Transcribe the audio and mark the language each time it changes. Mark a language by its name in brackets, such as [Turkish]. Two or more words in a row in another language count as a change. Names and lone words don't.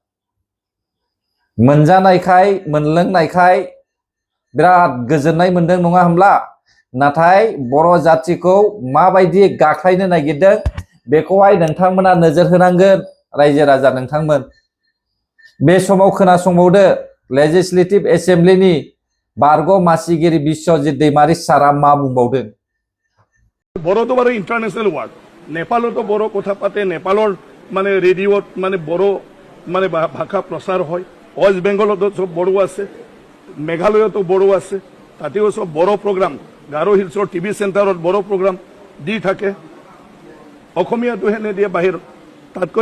[Bodo] मोनजानायखाय मोनलोंनायखाय बिराद गोजोननाय मोनदों नङा होमब्ला नाथाय बर' जातिखौ माबायदि गाख्लायनो नागिरदों बेखौहाय नोंथांमोना नोजोर होनांगोन रायजो राजा नोंथांमोन बे समाव खोनासंबावदो [English] legislative assemblyni [Bodo] बारग' मासिगिरि बिश्वजित दैमारि सारा मा बुंबावदों [Assamese] বড়ো তো বাৰু [English] international world [Assamese] নেপালতো বড়ো কথা পাতে নেপালৰ মানে ৰেডিঅ'ত মানে বড়ো মানে ভাষা প্ৰচাৰ হয় ৱেষ্ট বেংগলতো চব বড়ো আছে মেঘালয়তো বড়ো আছে তাতেও চব বড়ো প্ৰগ্ৰাম গাৰো হিলছৰ [English] TV centreot [Assamese] বড়ো প্ৰগ্ৰাম দি থাকে অসমীয়াটোহে নিদিয়ে বাহিৰত তাতকৈ